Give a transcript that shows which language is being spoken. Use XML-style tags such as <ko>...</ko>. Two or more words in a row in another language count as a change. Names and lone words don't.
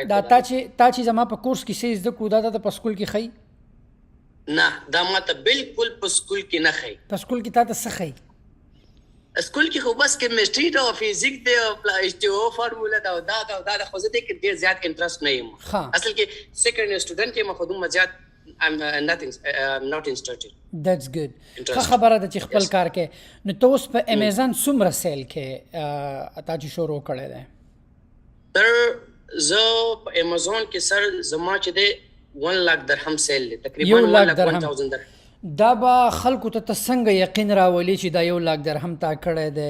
<ps>دا تا چې زما په کورس کې څه زده کړو، دا ته په سکول کې ښایي؟ نه دا ما ته بالکل په سکول کې نه ښایي. په سکول کې تا ته څه ښایي؟ سکول کې خو بس کیمسټري ده او فزیک ده او H2O فارموله ده او دا خو زه دې کې ډېر زیات انټرسټ نه یم. اصل کې</ps> <en>second year student</en> <ps>یم، خو دومره زیات</ps> <en>I'm not interested. That's good.</en> <ps>ښه خبره ده چې خپل کار کې. نو ته اوس په امیزان څومره سیل کې تا چې شروع کړی دی؟ سر زه په امازون کې سر زما چې دی 1 लाख درهم سیل دی، تقریبا 1 लाख 1,1000 درهم. دا به خلکو ته څنګه یقین راولي چې دا 1 लाख درهم تا کړی دی؟</ps>